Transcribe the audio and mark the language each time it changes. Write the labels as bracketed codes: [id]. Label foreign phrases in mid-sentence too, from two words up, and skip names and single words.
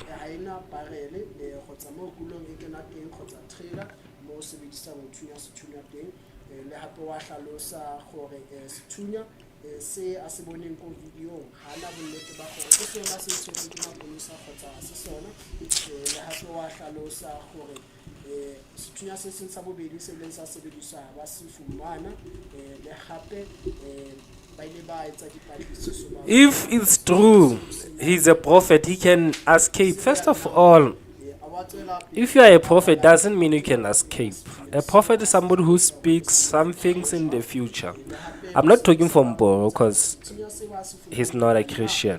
[st] ha ena barele kgotsa mo kulong e kena teng kgotsa trailer mo o sebedisang ho thunya sethunya teng le hape wa hlalosa gore sethunya se a se boneng ko videong ha na bonnete ba gore ke sona se tshwereng ke maponisa kgotsa ha se sona le hape wa hlalosa gore sethunya se seng sa bobedi se leng sa sebediswa ba se fumana le hape ba ile ba etsa dipatlisiso ba [en] If it's true he's a prophet, he can escape. First of all, if you are a prophet, doesn't mean you can escape. A prophet is somebody who speaks some things in the future. I'm not talking from Mboro because he's not a Christian.